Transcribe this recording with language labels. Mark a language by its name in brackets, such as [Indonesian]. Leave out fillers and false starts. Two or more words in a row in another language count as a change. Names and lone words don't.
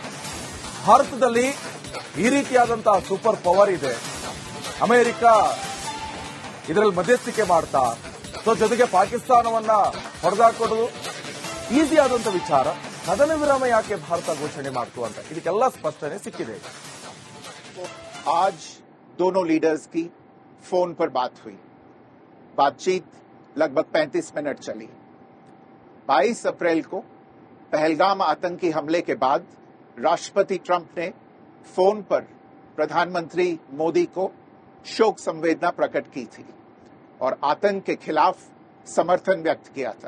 [Kannada] ಭಾರತದಲ್ಲಿ ಈ ರೀತಿಯಾದಂತಹ [English] super power [Kannada] ಇದೆ, ಅಮೆರಿಕ ಇದರಲ್ಲಿ ಮಧ್ಯಸ್ಥಿಕೆ ಮಾಡ್ತಾ, ಜೊತೆಗೆ ಪಾಕಿಸ್ತಾನವನ್ನ ಹೊಡೆದಾಕೋದು ಈಸಿ ಆದಂತ ವಿಚಾರ. ಕದನ ವಿರಾಮ ಯಾಕೆ ಭಾರತ ಘೋಷಣೆ ಮಾಡ್ತು ಅಂತ ಇದಕ್ಕೆಲ್ಲ ಸ್ಪಷ್ಟನೆ ಸಿಕ್ಕಿದೆ. [Hindi] आज दोनों लीडर्स की फोन पर बात हुई. बातचीत लगभग 35 मिनट चली. 22 अप्रैल को पहलगाम आतंकी हमले के बाद राष्ट्रपति ट्रंप ने फोन पर प्रधानमंत्री मोदी को शोक संवेदना प्रकट की थी और आतंक के खिलाफ समर्थन व्यक्त किया था.